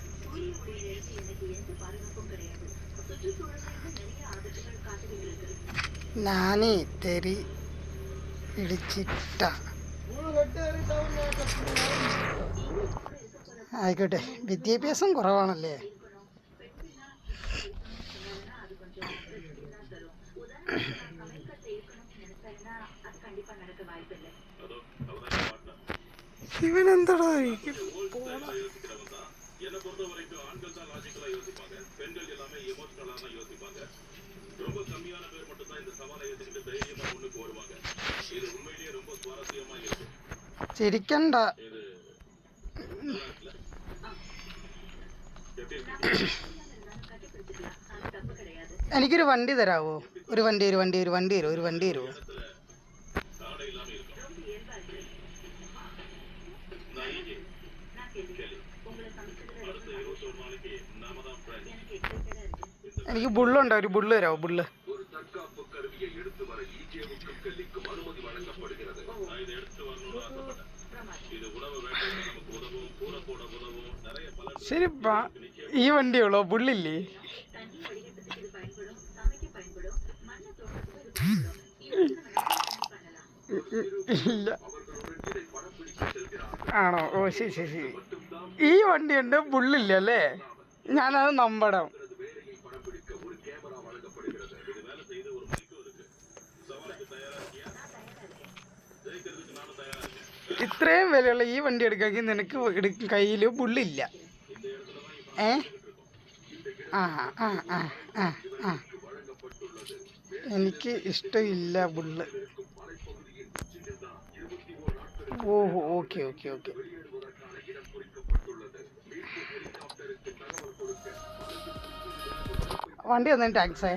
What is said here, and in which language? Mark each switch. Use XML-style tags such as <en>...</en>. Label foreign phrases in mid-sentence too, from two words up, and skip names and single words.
<ml>ഞാനേ തെറി ഇടിച്ചിട്ട ആയിക്കോട്ടെ, വിദ്യാഭ്യാസം കുറവാണല്ലേ. இவனெந்தடா</ml> <ta>என்னை பொறுத்த வரைக்கும் ஆண்கள் தான் லாஜிக்கலா யோசிப்பாங்க, பெண்கள் எல்லாமே எமோஷனலா தான் யோசிப்பாங்க. ரொம்ப கம்மியான பேர் மட்டும் தான் இந்த சவாலை ஏற்றுக்கிட்டு தைரியமா முன்னுக்கு வருவாங்க. இது உண்மையிலேயே ரொம்ப சுவாரஸ்யமா இருக்கு.</ta> <ml>ചിരിക്കണ്ട.</ml> <ta>இது</ta> <ml>എനിക്കൊരു വണ്ടി തരാവോ? ഒരു വണ്ടി തരുമോ?</ml> <ta>காடை இல்லாம இருக்கும். நான் இங்கே அடுத்த 21 நாளைக்கு நாம தான் ஃப்ரெண்ட்ஸ்.</ta> <ml>എനിക്ക് ബുള്ളുണ്ടോ? ഒരു ബുള്ള് തരാമോ? ബുള്ള്.</ml> <ta>ஒரு தற்காப்பு கருவியை எடுத்து வர ஈஜேவுக்கும் கெல்லிக்கும் அனுமதி வழங்கப்படுகிறது. நான் இதை எடுத்து வரணும்னு ஆசைப்பட்டேன். இது உணவு வேட்டைக்கு நமக்கு உதவும், கூரை போட உதவும், நிறைய பல</ta> <ml>ശരിപ്പാ, ഈ വണ്ടിയുള്ളോ? ബുള്ളില്ലേ? ഇല്ല. ആണോ? ഓ ശരി ശരി ശരി. ഈ വണ്ടിയുണ്ട്, ബുള്ളില്ല അല്ലേ? ഞാനത് നമ്പണം.</ml> <ta>வேலையை படம்பிடிக்க ஒரு கேமரா வழங்கப்படுகிறது. இது வேலை செய்து ஒரு மைக்கும் இருக்கு. சவாலுக்கு தயாரா இருக்கியா? ஜெயிக்கிறதுக்கு நானும் தயாரா இருக்கேன்.</ta> <ml>ഇത്രയും വിലയുള്ള ഈ വണ്ടി എടുക്കാമെങ്കിൽ നിനക്ക് കയ്യിൽ ബുള്ളില്ല.</ml> <ta>இந்த இடத்துல தான் இப்ப ഏ இருக்கோம். ആ ആ ആ ആ ആ வழங்கப்பட்டுள்ளது.</ta> <ml>എനിക്ക് ഇഷ്ടമില്ല ബുള്ള്.</ml> <ta>மலைப்பகுதியின் உச்சியில் தான் 21 நாட்களுக்கு</ta> <ml>ഓഹോ,</ml> <en>okay okay okay.</en> <ta>வெளியேறுவதற்கான இடம் குறிக்கப்பட்டுள்ளது. மீட்பு ஹெலிகாப்டருக்கு தகவல் கொடுக்க</ta> <ml>വണ്ടി വന്നതിന് ടാക്സേ.</ml>